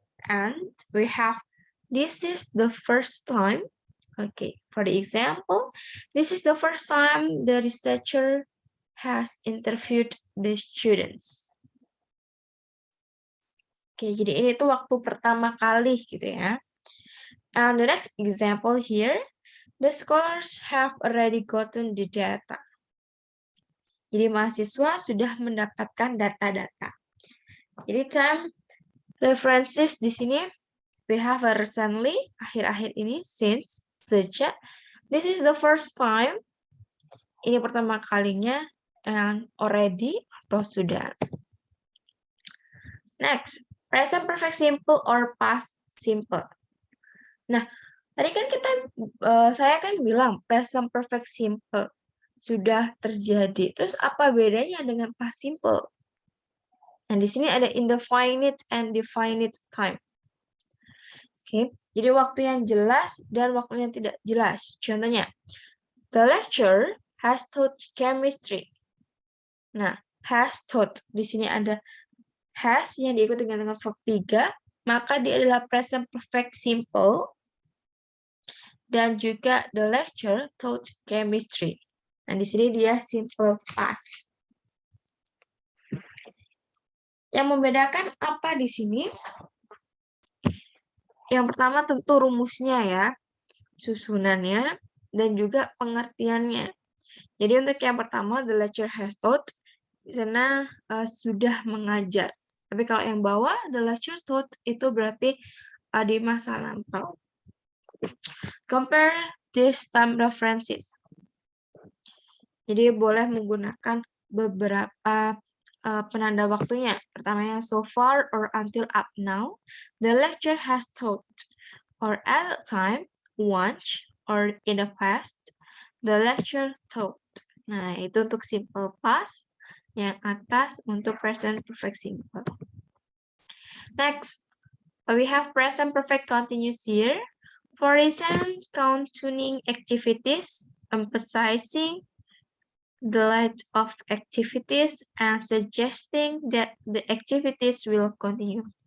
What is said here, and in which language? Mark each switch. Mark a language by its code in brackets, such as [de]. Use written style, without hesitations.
[en] And we have, this is the first time. Okay, for the example, this is the first time the researcher has interviewed the students. [id] Oke, jadi ini tuh waktu pertama kali gitu ya. [en] And the next example here, the scholars have already gotten the data. [id] Jadi mahasiswa sudah mendapatkan data-data. Jadi time references di sini [en] we have a recently, [id] akhir-akhir ini, since, sejak. [en] This is the first time. [id] Ini pertama kalinya, [en] and already [id] atau sudah. [en] Next, present perfect simple or past simple. [id] Nah, tadi kan saya kan bilang present perfect simple sudah terjadi. Terus apa bedanya dengan past simple? Nah, di sini ada [en] indefinite and definite time. [id] Oke, jadi waktu yang jelas dan waktu yang tidak jelas. [en] Contohnya, the lecturer has taught chemistry. Nah, has taught. [id] Di sini ada has yang diikuti dengan verb 3, maka dia adalah present perfect simple. Dan juga [en] the lecturer taught chemistry. [id] Nah, di sini dia simple past. Yang membedakan apa di sini? Yang pertama tentu rumusnya ya, susunannya, dan juga pengertiannya. Jadi untuk yang pertama, [en] the lecturer has taught, [id] di sana sudah mengajar. Tapi kalau yang bawah, [en] the lecturer taught, [id] itu berarti di masa lampau. [en] Compare these time references. [id] Jadi boleh menggunakan beberapa penanda waktunya. [en] Pertamanya, so far or until up now, the lecturer has taught. Or at a time, once, or in the past, the lecturer taught. [id] Nah, itu untuk simple past. Yang atas untuk present perfect simple. [en] Next, we have present perfect continuous here. For recent continuing activities, emphasizing the light of activities and suggesting that the activities will continue.